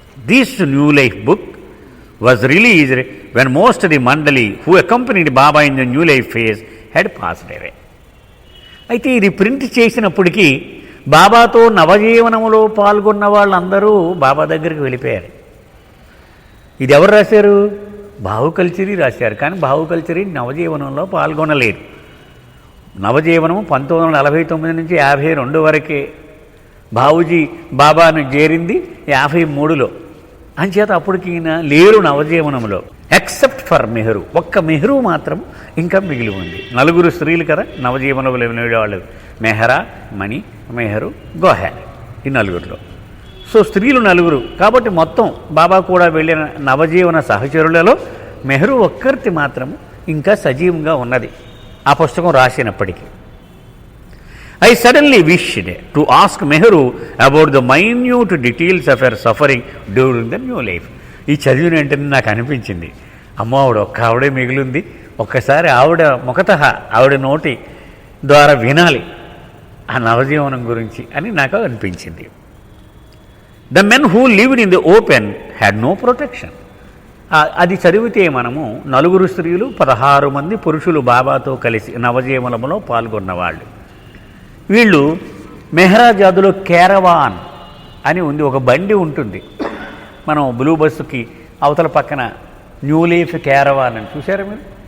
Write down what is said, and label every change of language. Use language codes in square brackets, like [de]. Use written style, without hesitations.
[en] This new life book was released when most of the mandali who accompanied Baba in the new life phase had passed away. [te] అయితే ఇది print చేసినప్పటికీ బాబాతో నవజీవనములో పాల్గొన్న వాళ్ళందరూ బాబా దగ్గరికి వెళ్ళిపోయారు. ఇది ఎవరు రాశారు? బాహుకల్చరీ రాశారు. కానీ బాహుకల్చరీ నవజీవనంలో పాల్గొనలేదు. నవజీవనం 1949 నుంచి 52 వరకే బాబూజీ బాబాను చేరింది 53లో. అంచేత అప్పటికి ఈయన లేరు నవజీవనంలో. [en] except for [te] మెహరు, ఒక్క మెహరు మాత్రం ఇంకా మిగిలి ఉంది. 4 స్త్రీలు కదా నవజీవనంలో వెళ్ళేవాళ్ళు, మెహరా, మణి, మెహరు, గోహెల్, ఈ 4లో. సో స్త్రీలు 4. కాబట్టి మొత్తం బాబా కూడా వెళ్ళిన నవజీవన సహచరులలో మెహరు ఒక్కరితి మాత్రం ఇంకా సజీవంగా ఉన్నది ఆ పుస్తకం రాసినప్పటికీ. [en] I suddenly wished to ask Mehru about the minute details of her suffering during the new life. [te] ఈ చదివిన వెంటనే నాకు అనిపించింది, అమ్మ ఆవిడ ఒక్క ఆవిడే మిగిలింది, ఒక్కసారి ఆవిడ ముఖతః ఆవిడ నోటి ద్వారా వినాలి ఆ నవజీవనం గురించి అని నాకు అనిపించింది. [en] The men who lived in the open had no protection. [te] అది చదివితే మనము 4 స్త్రీలు 16 మంది పురుషులు బాబాతో కలిసి నవజీవనంలో పాల్గొన్నవాళ్ళు. వీళ్ళు మెహ్రా జాదులో కేరవాన్ అని ఉంది, ఒక బండి ఉంటుంది. మనం బ్లూ బస్సుకి అవతల పక్కన న్యూ లైఫ్ కేరవాన్ అని చూసారా మీరు?